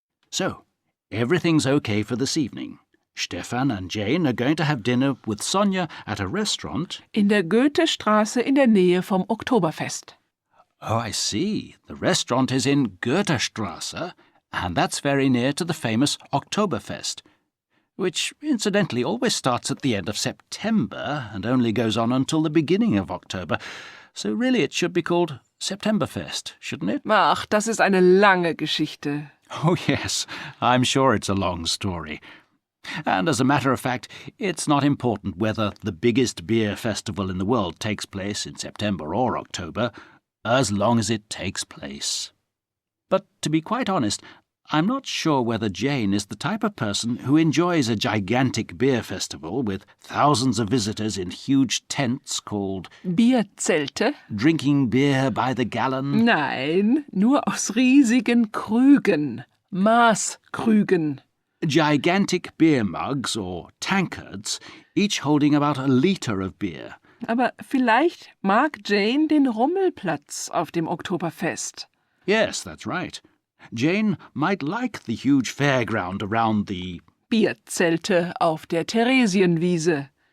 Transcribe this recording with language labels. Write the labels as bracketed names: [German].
[English] So, everything's okay for this evening. Stefan and Jane are going to have dinner with Sonia at a restaurant. [German] In der Goethestraße in der Nähe vom Oktoberfest. [English] Oh, I see. The restaurant is in Goethestraße, and that's very near to the famous Oktoberfest, which incidentally always starts at the end of September and only goes on until the beginning of October. So really it should be called Septemberfest, shouldn't it? [German] Ach, das ist eine lange Geschichte. [English] Oh, yes, I'm sure it's a long story. And as a matter of fact, it's not important whether the biggest beer festival in the world takes place in September or October, as long as it takes place. But to be quite honest, I'm not sure whether Jane is the type of person who enjoys a gigantic beer festival with thousands of visitors in huge tents called [German] Bierzelte? [English] drinking beer by the gallon. [German] Nein, nur aus riesigen Krügen. Maßkrügen. [English] Gigantic beer mugs or tankards, each holding about a liter of beer. [German] Aber vielleicht mag Jane den Rummelplatz auf dem Oktoberfest. [English] Yes, that's right. Jane might like the huge fairground around the [German] Bierzelte auf der Theresienwiese.